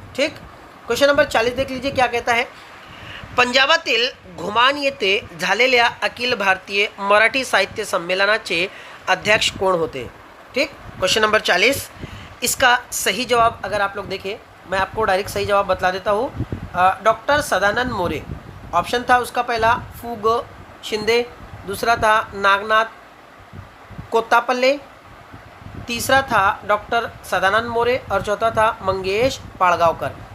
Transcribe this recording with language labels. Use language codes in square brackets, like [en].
[hi] ठीक, question number 40 देख लीजिए क्या कहता है। [mr] पंजाबातील घुमान येथे झालेल्या अखिल भारतीय मराठी साहित्य संमेलनाचे अध्यक्ष कोण होते। [hi] ठीक, क्वेश्चन नंबर 40, इसका सही जवाब अगर आप लोग देखें, मैं आपको डायरेक्ट सही जवाब बतला देता हूँ। डॉक्टर सदानंद मोरे ऑप्शन था उसका पहला, फूग शिंदे, दूसरा था नागनाथ कोत्तापल्ले, तीसरा था डॉक्टर सदानंद मोरे और चौथा था मंगेश पाड़गांवकर।